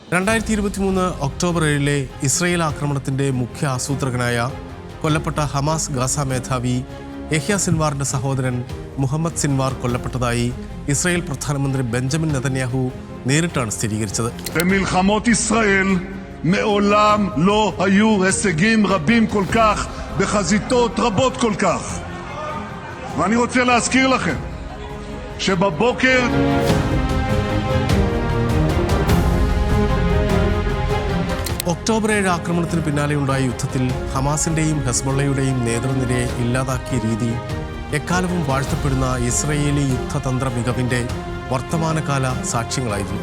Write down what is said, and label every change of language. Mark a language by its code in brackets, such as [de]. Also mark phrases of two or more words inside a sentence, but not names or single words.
[ml] 2023 ഒക്ടോബർ 7 ഇസ്രയേൽ ആക്രമണത്തിന്റെ മുഖ്യ ആസൂത്രകനായ കൊല്ലപ്പെട്ട ഹമാസ് ഗാസ മേധാവി യഹ്യ സിൻവാറിന്റെ സഹോദരൻ മുഹമ്മദ് സിൻവാർ കൊല്ലപ്പെട്ടതായി ഇസ്രയേൽ പ്രധാനമന്ത്രി ബെഞ്ചമിൻ നെതന്യാഹു നേരിട്ടാണ് സ്ഥിരീകരിച്ചത്. [he] במלחמות ישראל מעולם לא היו הישגים רבים כל כך בחזיתות רבות כל כך. ואני רוצה להזכיר לכם שבבוקר [ml] ഒക്ടോബർ 7 ആക്രമണത്തിന് പിന്നാലെയുണ്ടായ യുദ്ധത്തിൽ ഹമാസിന്റെയും ഹെസ്ബൊള്ളയുടെയും നേതൃനിരയെ ഇല്ലാതാക്കിയ രീതി എക്കാലവും വാഴ്ത്തപ്പെടുന്ന ഇസ്രയേലി യുദ്ധതന്ത്ര മികവിന്റെ വർത്തമാനകാല സാക്ഷ്യങ്ങളായിരുന്നു.